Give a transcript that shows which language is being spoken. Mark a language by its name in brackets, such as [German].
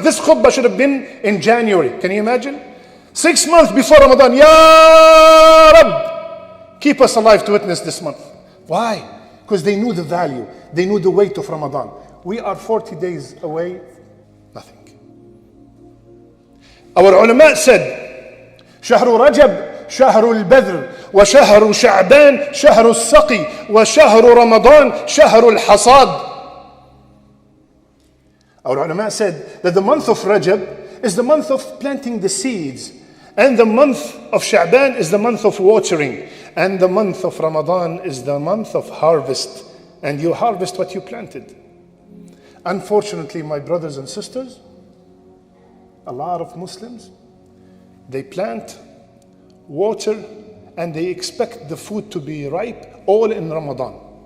[English] This khutbah should have been in January. Can you imagine? 6 months before Ramadan, Ya Rab, keep us alive to witness this month. Why? Because they knew the value, they knew the weight of Ramadan. We are 40 days away, nothing. Our ulama said, [Arabic] شهر رجب شهر البذر وشهر شعبان شهر السقي وشهر رمضان شهر الحصاد. [English] Our ulama said that the month of Rajab is the month of planting the seeds, and the month of Sha'ban is the month of watering, and the month of Ramadan is the month of harvest, and you harvest what you planted. Unfortunately, my brothers and sisters, a lot of Muslims, they plant, water, and they expect the food to be ripe all in Ramadan.